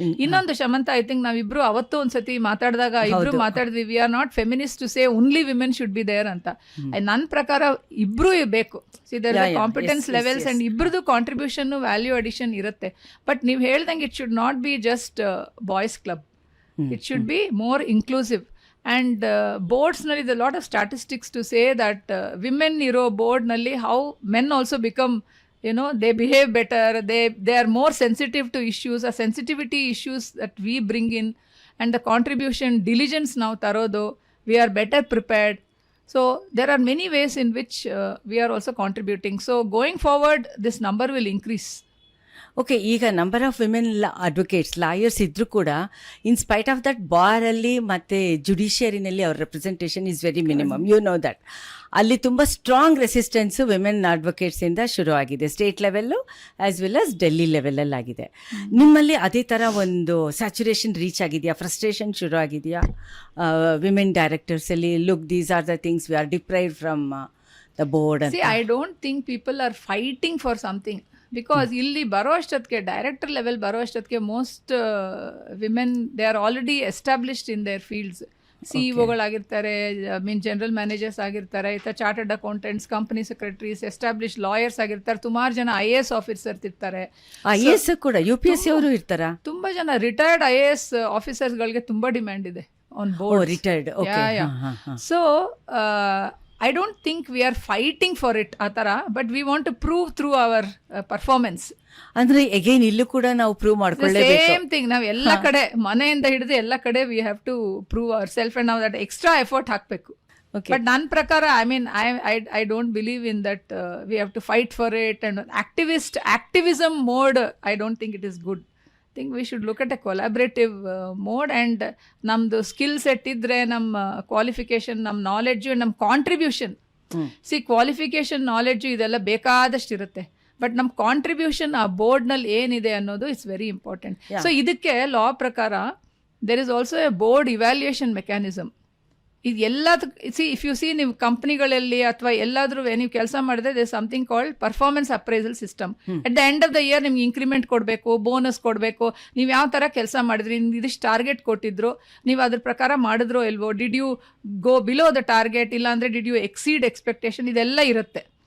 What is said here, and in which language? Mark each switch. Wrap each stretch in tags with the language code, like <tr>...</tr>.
<en>ಇನ್ನೊಂದು Shamanta, I think</en> <kn>ನಾವಿಬ್ರು ಅವತ್ತು ಒಂದ್ಸತಿ ಮಾತಾಡಿದಾಗ ಇಬ್ರು ಮಾತಾಡಿದ್ವಿ,</kn> <en>We are not feminist to say only women should be there ಅಂತ.</en> <kn>ನನ್ನ ಪ್ರಕಾರ ಇಬ್ರು ಬೇಕು. Competence levels and ಇಬ್ರದ್ದು contribution, value addition ಇರುತ್ತೆ.</kn> <en>but</en> <kn>ನೀವು ಹೇಳ್ದಂಗೆ</kn> <en>It should not be just boys club. It should be more inclusive. And boards nalli there are a lot of statistics to say that women</en> <kn>iro board nalli</kn> <en>how men also become, you know, they behave better, they are more sensitive to issues, a sensitivity issues that we bring in, and the contribution diligence now tarodo, we are better prepared. So there are many ways in which we are also contributing. So going forward this number will increase.</en> <kn>Okay, ಈಗ number of women advocates, lawyers ಇದ್ರೂ ಕೂಡ</kn> <en>in spite of that</en> <kn>ಬಾರಲ್ಲಿ ಮತ್ತು ಜುಡಿಷಿಯರಿನಲ್ಲಿ ಅವ್ರ representation</kn> <en>Is very minimum. You know that</en> <kn>ಅಲ್ಲಿ ತುಂಬ strong resistance women ಅಡ್ವೊಕೇಟ್ಸಿಂದ ಶುರು ಆಗಿದೆ, state level as well as Delhi ಲೆವೆಲಲ್ಲಿ ಆಗಿದೆ. ನಿಮ್ಮಲ್ಲಿ ಅದೇ ಥರ ಒಂದು ಸ್ಯಾಚುರೇಷನ್ ರೀಚ್ ಆಗಿದೆಯಾ, ಫ್ರಸ್ಟ್ರೇಷನ್ ಶುರು ಆಗಿದೆಯಾ women ಡೈರೆಕ್ಟರ್ಸಲ್ಲಿ?</kn> <en>Look, these are the things we are deprived from the board ಅಂತ. See, I don't think people are fighting for something. Because</en> <kn>ಇಲ್ಲಿ ಬರೋ ಅಷ್ಟೊತ್ತಿಗೆ</kn> <en>director level</en> <kn>ಬರೋ ಅಷ್ಟೊತ್ತಿಗೆ</kn> <en>Most women they are already established in their fields.</en> <kn>ಸಿಇಒಗಳಾಗಿರ್ತಾರೆ, general managers ಆಗಿರ್ತಾರೆ, chartered accountants, company secretaries, establish lawyers ಆಗಿರ್ತಾರೆ, ಸುಮಾರು ಜನ IAS ಆಫೀಸರ್ಸ್ ಇರ್ತಾರೆ. IAS ಕೂಡ UPSC ಅವರು ಇರ್ತಾರಾ? ತುಂಬಾ ಜನ ರಿಟೈರ್ಡ್ IAS ಆಫೀಸರ್ಸ್ಗಳಿಗೆ ತುಂಬಾ ಡಿಮ್ಯಾಂಡ್ ಇದೆ on board.</kn> <en>Retired. So I don't think we are fighting for it</en> <kn>ಆ ಥರ,</kn> <en>But we want to prove through our performance.</en> <kn>ಅಂದ್ರೆ ಅಗೈನ್ ಇಲ್ಲೂ ಕೂಡ ನಾವು ಪ್ರೂವ್ ಮಾಡ್ಕೊಳ್ಳೇಬೇಕು. ಸೇಮ್ ಥಿಂಗ್, ನಾವು ಎಲ್ಲ ಕಡೆ ಮನೆಯಿಂದ ಹಿಡಿದು ಎಲ್ಲ ಕಡೆ</kn> <en>we have to prove our self</en> <kn>and ನಾವು ದಟ್ ಎಕ್ಸ್ಟ್ರಾ ಎಫರ್ಟ್ ಹಾಕಬೇಕು.</kn> <en>but</en> <kn>ನನ್ನ ಪ್ರಕಾರ</kn> <en>I don't believe in that we have to fight for it and activism mode. I don't think it is good. think we should look at a collaborative mode, and namdu skill set</en> <kn>idre</kn> <en>nam qualification, nam knowledge and nam contribution. See, qualification, knowledge</en> <kn>idella bekadashtu irutte,</kn> <en>but nam contribution</en> <kn>ಆ board ನಲ್ಲಿ ಏನಿದೆ ಅನ್ನೋದು</kn> <en>It's very important. So</en> <kn>ಇದಕ್ಕೆ ಲಾ ಪ್ರಕಾರ</kn> <en>There is also a board evaluation mechanism. ಇದು see if you see</en> <kn>ನೀವು ಕಂಪ್ನಿಗಳಲ್ಲಿ ಅಥವಾ ಎಲ್ಲಾದ್ರೂ ನೀವು ಕೆಲಸ ಮಾಡಿದ್ರೆ</kn> <en>They something called performance appraisal system. At the end of the year</en> <kn>ನಿಮ್ಗೆ ಇನ್ಕ್ರಿಮೆಂಟ್ ಕೊಡಬೇಕು, ಬೋನಸ್ ಕೊಡಬೇಕು. ನೀವು ಯಾವ ಥರ ಕೆಲಸ ಮಾಡಿದ್ರಿ, ಇದಿಷ್ಟು ಟಾರ್ಗೆಟ್ ಕೊಟ್ಟಿದ್ರು, ನೀವು ಅದ್ರ ಪ್ರಕಾರ ಮಾಡಿದ್ರೋ ಇಲ್ವೋ,</kn> <en>did you go below the target,</en> <kn>ಇಲ್ಲಾಂದರೆ</kn> <en>did you exceed expectation,</en> <kn>ಇದೆಲ್ಲ ಇರುತ್ತೆ.</kn>